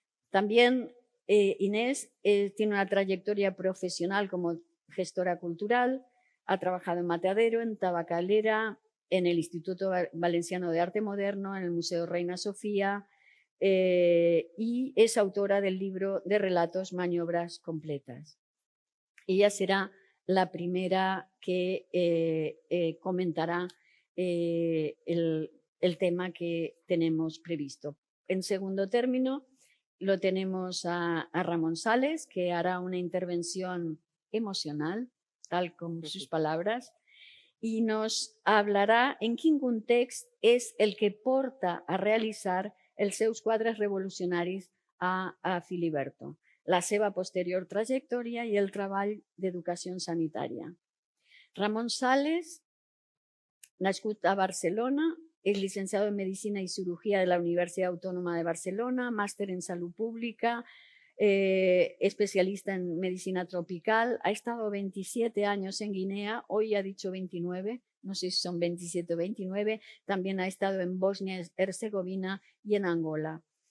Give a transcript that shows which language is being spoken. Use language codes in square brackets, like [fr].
[es] También Inés tiene una trayectoria profesional como gestora cultural, ha trabajado en Matadero, en Tabacalera, en el Instituto Valenciano de Arte Moderno, en el Museo Reina Sofía y es autora del libro de relatos Maniobras Completas. Ella será la primera que comentará el tema que tenemos previsto. En segundo término, lo tenemos a Ramón Sales, que hará una intervención emocional, tal como sus palabras, y nos [ca] hablarà en quin context és el que porta a realitzar els seus quadres revolucionaris a Filiberto, la seva posterior trajectòria i el treball d'educació sanitària. [es] Ramón Sales, nascut a Barcelona, es licenciado en Medicina y Cirugía de la Universidad Autónoma de Barcelona, máster en Salud Pública, especialista en medicina tropical, ha estado 27 años en Guinea, hoy ha dicho 29, no sé si son 27 o 29, también ha estado en Bosnia-Herzegovina y en Angola.